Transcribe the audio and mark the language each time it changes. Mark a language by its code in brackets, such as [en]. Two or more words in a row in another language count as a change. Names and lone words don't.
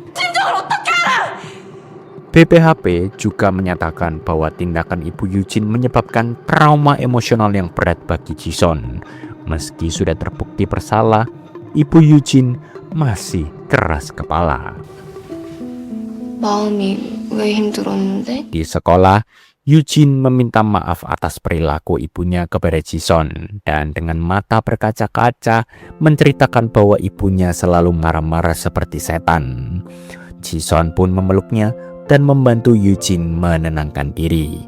[id] BPHP juga menyatakan bahwa tindakan Ibu Yujin menyebabkan trauma emosional yang berat bagi Jisun. Meski sudah terbukti bersalah, Ibu Yujin masih keras kepala. [ko] 마음이 왜 힘들었는데? [id] Di sekolah, Yujin meminta maaf atas perilaku ibunya kepada Jisun dan dengan mata berkaca-kaca menceritakan bahwa ibunya selalu marah-marah seperti setan. Jisun pun memeluknya dan membantu Yujin menenangkan diri.